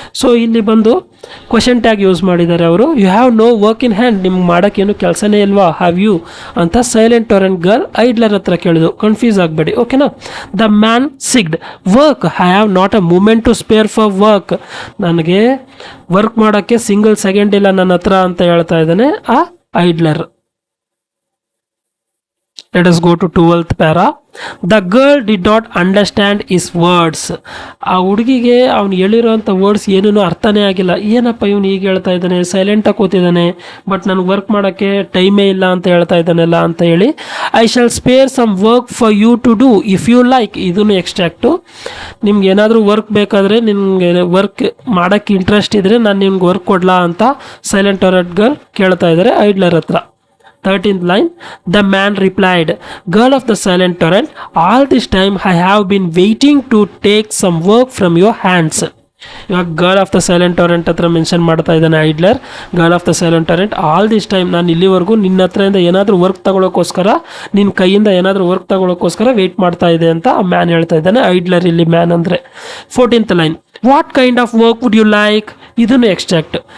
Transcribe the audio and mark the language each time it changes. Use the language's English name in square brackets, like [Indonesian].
[Kannada] So ಇಲ್ಲಿ ಬಂದು question tag use ಮಾಡಿದ್ದಾರೆ ಅವರು. [English] you have no work in hand, [Kannada] ನಿಮ್ಗೆ ಮಾಡೋಕ್ಕೇನು ಕೆಲಸನೇ ಇಲ್ವಾ, [English] have you [Kannada] ಅಂತ ಸೈಲೆಂಟ್ ಟೊರೆಂಟ್ ಗರ್ಲ್ ಐಡ್ಲರ್ ಹತ್ರ ಕೇಳಿದ್ರು. ಕನ್ಫ್ಯೂಸ್ ಆಗಬೇಡಿ, ಓಕೆನಾ. [English] The man sighed work, I have not a moment to spare for work. [Kannada] ನನಗೆ ವರ್ಕ್ ಮಾಡೋಕ್ಕೆ ಸಿಂಗಲ್ ಸೆಕೆಂಡ್ ಇಲ್ಲ ನನ್ನ ಹತ್ರ ಅಂತ ಹೇಳ್ತಾ ಇದ್ದಾನೆ ಆ ಐಡ್ಲರ್. [English] Let us go to 12th para. The girl did not understand his words. [Kannada] ಆ ಹುಡುಗಿಗೆ ಅವ್ನು ಹೇಳಿರೋಂಥ ವರ್ಡ್ಸ್ ಏನೂ ಅರ್ಥನೇ ಆಗಿಲ್ಲ. ಏನಪ್ಪ ಇವನು ಹೀಗೆ ಹೇಳ್ತಾ ಇದ್ದಾನೆ, ಸೈಲೆಂಟಾಗಿ ಕೂತಿದ್ದಾನೆ, ಬಟ್ ನನಗೆ ವರ್ಕ್ ಮಾಡೋಕ್ಕೆ ಟೈಮೇ ಇಲ್ಲ ಅಂತ ಹೇಳ್ತಾ ಇದ್ದಾನೆಲ್ಲ ಅಂತ ಹೇಳಿ, [English] I shall spare some work for you to do if you like. [Kannada] ಇದನ್ನು ಎಕ್ಸ್ಟ್ರಾಕ್ಟು. ನಿಮ್ಗೆ ಏನಾದರೂ ವರ್ಕ್ ಬೇಕಾದರೆ, ನಿಮಗೆ ವರ್ಕ್ ಮಾಡೋಕ್ಕೆ ಇಂಟ್ರೆಸ್ಟ್ ಇದ್ದರೆ ನಾನು ನಿಮ್ಗೆ ವರ್ಕ್ ಕೊಡಲಾ ಅಂತ ಸೈಲೆಂಟ್ ಟೊರೆಂಟ್ ಗರ್ಲ್ ಕೇಳ್ತಾ ಇದ್ದಾರೆ ಐಡ್ಲರ್ ಹತ್ರ. [English] 13th line, the man replied, girl of the silent torrent, all this time I have been waiting to take some work from your hands. [Kannada] ಇವಾಗ [English] Girl of the silent torrent ಹತ್ರ mention ಮಾಡ್ತಾ ಇದ್ದಾನೆ idler. Girl of the silent torrent, all this time [Kannada] ನಾನು ಇಲ್ಲಿವರೆಗೂ ನಿನ್ನ ಹತ್ರದಿಂದ ಏನಾದರೂ work ತಗೊಳ್ಳೋಕ್ಕೋಸ್ಕರ, ನಿನ್ನ ಕೈಯಿಂದ ಏನಾದರೂ ವರ್ಕ್ ತಗೊಳ್ಳೋಕ್ಕೋಸ್ಕರ ವೆಯ್ಟ್ ಮಾಡ್ತಾ ಇದೆ ಅಂತ ಆ ಮ್ಯಾನ್ ಹೇಳ್ತಾ ಇದ್ದಾನೆ. [English] Idler ಇಲ್ಲಿ man ಅಂದರೆ. 14th line, what kind of work would you like. ಇದನ್ನು extract.